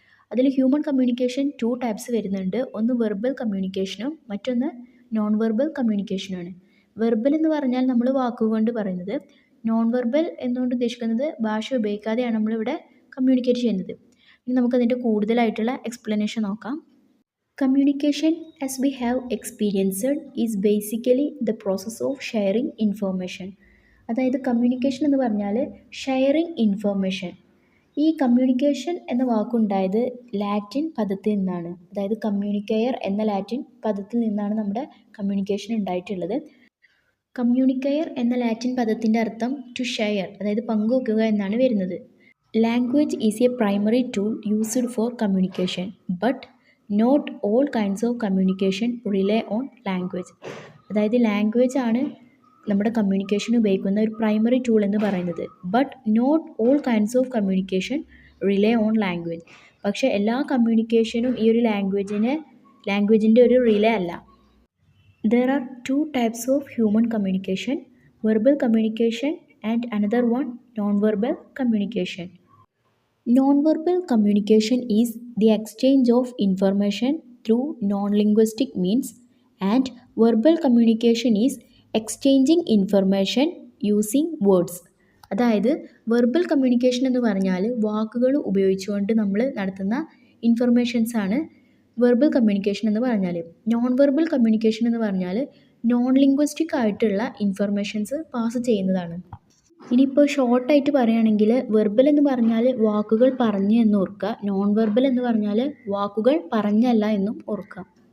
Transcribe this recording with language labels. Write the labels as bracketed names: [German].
[Malayalam] അതിൽ human communication 2 types വരുന്നുണ്ട്. ഒന്ന് വെർബൽ കമ്മ്യൂണിക്കേഷനും മറ്റൊന്ന് നോൺ വെർബൽ കമ്മ്യൂണിക്കേഷനാണ്. വെർബൽ എന്ന് പറഞ്ഞാൽ നമ്മൾ വാക്കുകൊണ്ട് പറയുന്നത്, നോൺ വെർബൽ എന്നുകൊണ്ട് ഉദ്ദേശിക്കുന്നത് ഭാഷ ഉപയോഗിക്കാതെയാണ് നമ്മളിവിടെ കമ്മ്യൂണിക്കേറ്റ് ചെയ്യുന്നത്. ഇനി നമുക്കതിൻ്റെ കൂടുതലായിട്ടുള്ള എക്സ്പ്ലനേഷൻ നോക്കാം. [English] Communication, as we have experienced, is basically the process of sharing information. [Malayalam] അതായത് കമ്മ്യൂണിക്കേഷൻ എന്ന് പറഞ്ഞാൽ ഷെയറിങ് ഇൻഫർമേഷൻ. ഈ കമ്മ്യൂണിക്കേഷൻ എന്ന വാക്കുണ്ടായത് ലാറ്റിൻ പദത്തിൽ നിന്നാണ്. അതായത് കമ്മ്യൂണിക്കെയർ എന്ന ലാറ്റിൻ പദത്തിൽ നിന്നാണ് നമ്മുടെ കമ്മ്യൂണിക്കേഷൻ ഉണ്ടായിട്ടുള്ളത്. കമ്മ്യൂണിക്കെയർ എന്ന ലാറ്റിൻ പദത്തിൻ്റെ അർത്ഥം ടു ഷെയർ, അതായത് പങ്കുവെക്കുക എന്നാണ് വരുന്നത്. [English] Language is a primary tool used for communication, but not all kinds of communication rely on language. [Malayalam] അതായത് ലാംഗ്വേജ് ആണ് നമ്മുടെ കമ്മ്യൂണിക്കേഷൻ ഉപയോഗിക്കുന്ന ഒരു പ്രൈമറി ടൂൾ എന്ന് പറയുന്നത്. [English] But not all kinds of communication rely on language. [Malayalam] പക്ഷേ എല്ലാ കമ്മ്യൂണിക്കേഷനും ഈ ഒരു ലാംഗ്വേജിൻ്റെ ഒരു റിലേ അല്ല. [English] There are 2 types of human communication, verbal communication and another one non verbal communication. Non-verbal communication is the exchange of information through non-linguistic means, and verbal communication is exchanging information using words. [Malayalam] അതായത് verbal communication എന്ന് പറഞ്ഞാൽ വാക്കുകൾ ഉപയോഗിച്ചുകൊണ്ട് നമ്മൾ നടത്തുന്ന ഇൻഫർമേഷൻസാണ് verbal communication എന്ന് പറഞ്ഞാൽ. Non verbal communication എന്ന് പറഞ്ഞാൽ നോൺ ലിംഗ്വിസ്റ്റിക് ആയിട്ടുള്ള ഇൻഫർമേഷൻസ് പാസ് ചെയ്യുന്നതാണ്. ഇനിയിപ്പോൾ ഷോർട്ടായിട്ട് പറയുകയാണെങ്കിൽ വെർബൽ എന്ന് പറഞ്ഞാൽ വാക്കുകൾ പറഞ്ഞു എന്ന് ഓർക്കുക, നോൺ വെർബൽ എന്ന് പറഞ്ഞാൽ വാക്കുകൾ പറഞ്ഞല്ല എന്നും ഓർക്കുക.